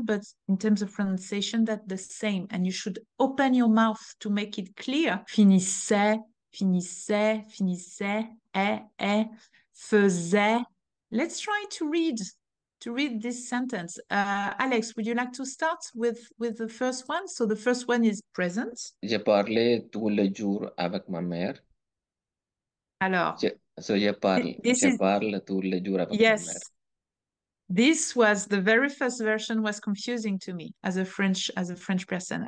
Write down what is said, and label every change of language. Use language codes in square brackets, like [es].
[en] But in terms of pronunciation, that's the same. And you should open your mouth to make it clear. [fr] Finissait, finissait, finissait, est, faisait. [en] Let's try to read to read this sentence. Alex, would you like to start with the first one? So the first one is present. [fr] Je parlais tout le jour avec ma mère. Alors, Je parle tout le jour avec ma mère. [en] yes. This was the very first version was confusing to me as a French person.